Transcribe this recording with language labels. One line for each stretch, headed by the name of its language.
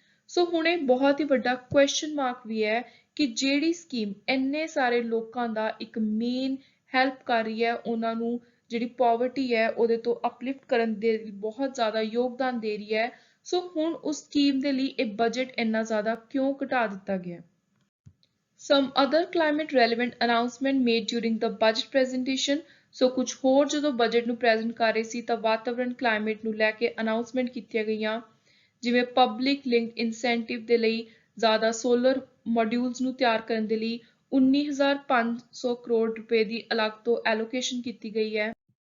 Punjabi: ਸੋ ਹੁਣ ਇਹ ਬਹੁਤ ਹੀ ਵੱਡਾ ਕੁਐਸਚਨ ਮਾਰਕ ਵੀ ਹੈ ਕਿ ਜਿਹੜੀ ਸਕੀਮ ਇੰਨੇ ਸਾਰੇ ਲੋਕਾਂ ਦਾ ਇੱਕ ਮੇਨ ਹੈਲਪ ਕਰ ਰਹੀ ਹੈ, ਉਹਨਾਂ ਨੂੰ ਜਿਹੜੀ ਪੋਵਰਟੀ ਹੈ ਉਹਦੇ ਤੋਂ ਅਪਲਿਫਟ ਕਰਨ ਦੇ ਲਈ ਬਹੁਤ ਜ਼ਿਆਦਾ ਯੋਗਦਾਨ ਦੇ ਰਹੀ ਹੈ, ਸੋ ਹੁਣ ਉਸ ਸਕੀਮ ਦੇ ਲਈ ਇਹ ਬਜਟ ਇੰਨਾ ਜ਼ਿਆਦਾ ਕਿਉਂ ਘਟਾ ਦਿੱਤਾ ਗਿਆ।
English: Some other climate relevant announcement made during the budget presentation.
Punjabi: ਸੋ ਕੁਝ ਹੋਰ ਜਦੋਂ ਬਜਟ ਨੂੰ ਪ੍ਰੈਜ਼ੈਂਟ ਕਰ ਰਹੇ ਸੀ ਤਾਂ ਵਾਤਾਵਰਣ ਕਲਾਈਮੇਟ ਨੂੰ ਲੈ ਕੇ ਅਨਾਉਂਸਮੈਂਟ ਕੀਤੀਆਂ ਗਈਆਂ, ਜਿਵੇਂ ਪਬਲਿਕ ਲਿੰਕਡ ਇਨਸੈਂਟਿਵ ਦੇ ਲਈ ਜ਼ਿਆਦਾ ਸੋਲਰ ਮੋਡਿਊਲਸ ਨੂੰ ਤਿਆਰ ਕਰਨ ਦੇ ਲਈ 19,500 ਕਰੋੜ ਰੁਪਏ ਦੀ ਅਲੱਗ ਤੋਂ ਐਲੋਕੇਸ਼ਨ ਕੀਤੀ ਗਈ ਹੈ।